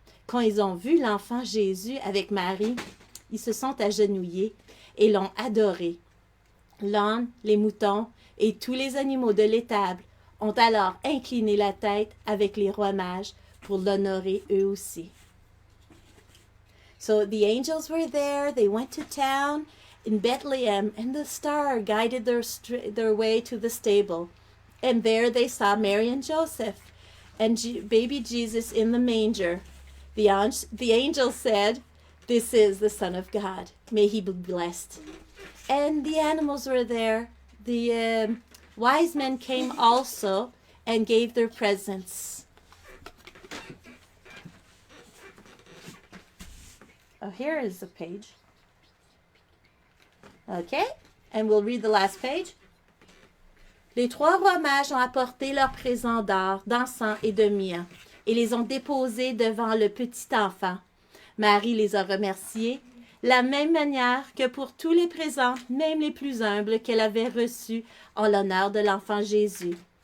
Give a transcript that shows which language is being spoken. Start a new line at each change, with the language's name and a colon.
French: Quand ils ont vu l'enfant Jésus avec Marie, ils se sont agenouillés et l'ont adoré. L'âne, les moutons et tous les animaux de l'étable ont alors incliné la tête avec les rois mages pour l'honorer eux aussi.
English: So the angels were there, they went to town in Bethlehem, and the star guided their way to the stable. And there they saw Mary and Joseph and baby Jesus in the manger. The angel said, "This is the Son of God. May he be blessed." And the animals were there. The wise men came also and gave their presents. Oh, here is the page. Okay, and we'll read the last page.
French: Les trois rois mages ont apporté leurs présents d'or, d'encens et de myrrhe, et les ont déposés devant le petit enfant. Marie les a remerciés, la même manière que pour tous les présents, même les plus humbles, qu'elle avait reçus en l'honneur de l'enfant Jésus.